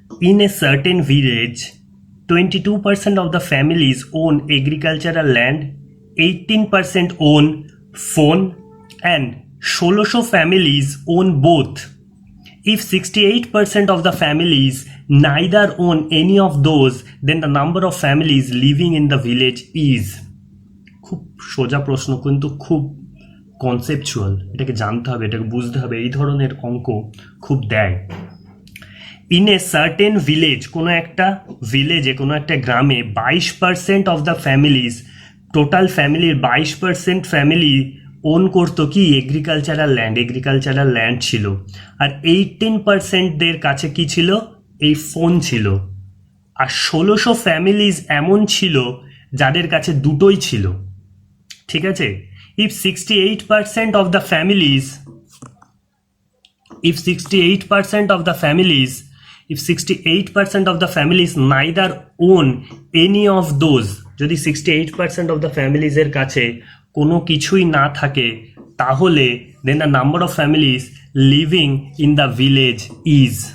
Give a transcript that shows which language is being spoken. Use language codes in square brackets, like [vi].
[en] In a certain village, 22% of the families own agricultural land, 18% own phone, and 1600 families own both. If 68% of the families neither own any of those, then the number of families living in the village is. [bn] খুব সোজা প্রশ্ন, কিন্তু খুব conceptual, এটাকে জানতে হবে, এটাকে বুঝতে হবে, এই ধরনের অঙ্ক খুব দেয়। [en] in a certain village, [bn] কোনো একটা ভিলেজে, কোনো একটা গ্রামে [en] 22% of the families, [bn] টোটাল ফ্যামিলির 22% ফ্যামিলি ওন করতো কি? এগ্রিকালচারাল ল্যান্ড, এগ্রিকালচারাল ল্যান্ড ছিল। আর 18%দের কাছে কি ছিল? এই ফোন ছিল। আর 1600 ফ্যামিলিজ এমন ছিল যাদের কাছে দুটোই ছিল। ঠিক আছে? [en] if 68% of the families, if 68% of the families, if 68% of the families neither own any of those, [bn] যদি [en] 68% of the families [bn] এর কাছে কোনো কিছুই না থাকে, তাহলে [en] then the number of families living in the village is.